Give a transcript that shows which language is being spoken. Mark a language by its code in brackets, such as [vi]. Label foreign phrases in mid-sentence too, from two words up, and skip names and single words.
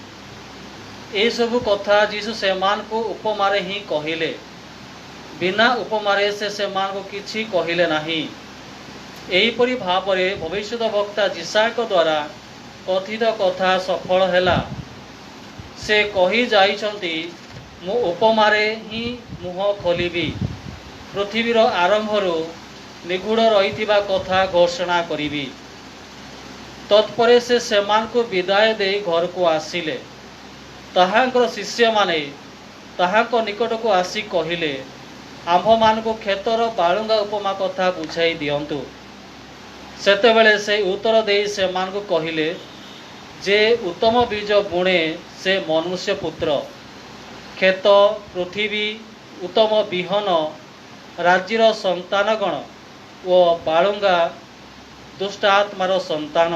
[or] ଏ ସବୁ କଥା ଯୀଶୁ ସେମାନଙ୍କୁ ଉପମାରେ ହିଁ କହିଲେ, ବିନା ଉପମାରେ ସେମାନଙ୍କୁ କିଛି କହିଲେ ନାହିଁ। ଏହିପରି ଭାବରେ ଭବିଷ୍ୟତ ବକ୍ତା ଯିଶାଇଙ୍କ ଦ୍ୱାରା କଥିତ କଥା ସଫଳ ହେଲା। ସେ କହି ଯାଇଛନ୍ତି, ମୁଁ ଉପମାରେ ହିଁ ମୁହଁ ଖୋଲିବି, ପୃଥିବୀର ଆରମ୍ଭରୁ ନିଗୂଢ଼ ରହିଥିବା କଥା ଘୋଷଣା କରିବି। ତତ୍ପରେ ସେ ସେମାନଙ୍କୁ ବିଦାୟ ଦେଇ ଘରକୁ ଆସିଲେ। ତାହାଙ୍କର ଶିଷ୍ୟମାନେ ତାହାଙ୍କ ନିକଟକୁ ଆସି କହିଲେ, ଆମ୍ଭମାନଙ୍କୁ କ୍ଷେତ୍ର ବାଲୁଙ୍ଗା ଉପମା କଥା ବୁଝାଇ ଦିଅନ୍ତୁ। ସେତେବେଳେ ସେ ଉତ୍ତର ଦେଇ ସେମାନଙ୍କୁ କହିଲେ, ଯେ ଉତ୍ତମ ବୀଜ ବୁଣେ ସେ ମନୁଷ୍ୟପୁତ୍ର। କ୍ଷେତ ପୃଥିବୀ ଉତ୍ତମ ବିହନ ରାଜ୍ୟର ସନ୍ତାନଗଣ ଓ ବାଲୁଙ୍ଗା ଦୁଷ୍ଟ ଆତ୍ମାର ସନ୍ତାନ।